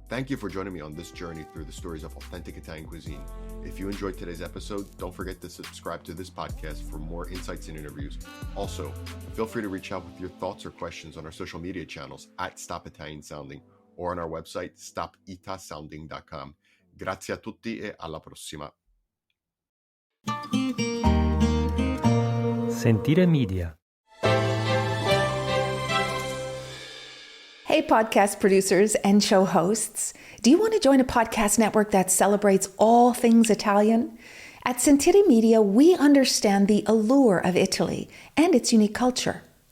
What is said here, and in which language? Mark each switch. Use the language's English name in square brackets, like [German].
[English] Thank you for joining me on this journey through the stories of authentic Italian cuisine. If you enjoyed today's episode, don't forget to subscribe to this podcast for more insights and interviews. Also, feel free to reach out with your thoughts or questions on our social media channels at Stop Italian Sounding or on our website, stopitasounding.com. [Italian] Grazie a tutti e alla prossima. [English] Sentire Media. Hey, podcast producers and show hosts. Do you want to join a podcast network that celebrates all things Italian? At Sentire Media, we understand the allure of Italy and its unique culture.